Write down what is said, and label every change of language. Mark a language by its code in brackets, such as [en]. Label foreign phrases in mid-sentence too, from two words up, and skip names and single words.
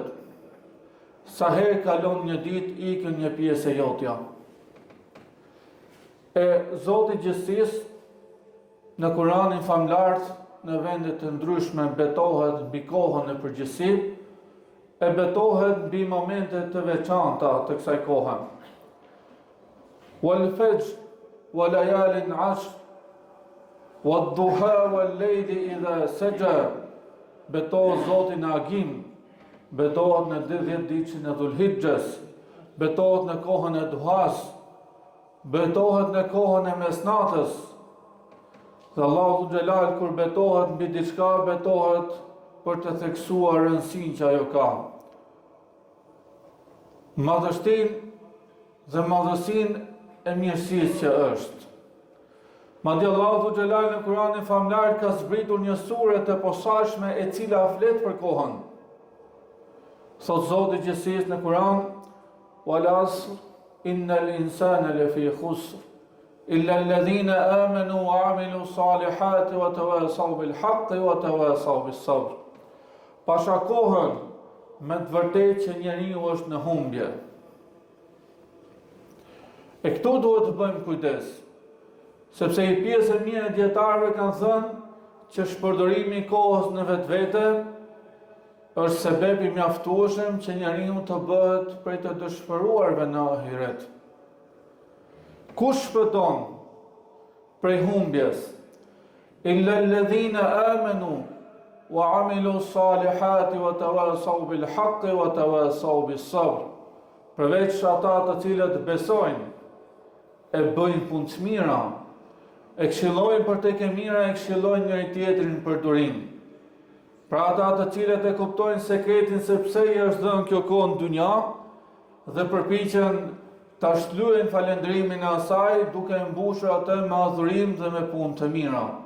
[sq] Sa herë kalon një ditë, ikën një pjesë e jotja." E Zoti i Gjithësisë në Kur'anin famlart në vende të ndryshme betohet mbi kohën e përgjithësi, e betohet mbi momente të veçanta të kësaj kohe. [ar] والفجر وليال عشر والضحى والليل إذا سجى, [sq] betohet Zoti në agim, betohet në 10 ditën e Dhulhijhes, betohet në kohën e duhas, betohet në kohën e mesnatës. Dhe Allahu Xhelal kur betohet mbi diçka, betohet për të theksuar rëndësinë që ajo ka. Madhështinë dhe madhësinë e mirësisë që është. Madje Allahu Xhelal në Kur'anin famlar ka zbritur një sure të posaçme e cila flet për kohën. Thot Zoti i Gjithësisë në Kur'an: [ar] "والعصر إن الإنسان لفي خسر إلا الذين آمنوا وعملوا الصالحات وتواصوا بالحق وتواصوا بالصبر." [sq] Pasha kohën, me të vërtetë që njeriu është në humbje. E këtu duhet të bëjmë kujdes, sepse i pjesë e mirë e dietarëve kanë thënë që shpërdorimi i kohës në vetvete është sebeb i mjaftueshëm që njeriu të bëhet prej të dëshpëruarve në ahiret. Kush shpëton prej humbjes? [ar] إلا الذين آمنوا وعملوا الصالحات وتواصوا بالحق وتواصوا بالصبر. [sq] Përveç ata të cilët besojnë, e bëjnë punë të mira, e këshillojnë për tek e mira, e këshillojnë njëri tjetrin për durim. Pra ata të cilët e kuptojnë sekretin se pse i është dhënë kjo kohë në dunja dhe përpiqen ta shlyejnë falëndrimin e asaj duke mbushur atë me adhurim dhe me punë të mira.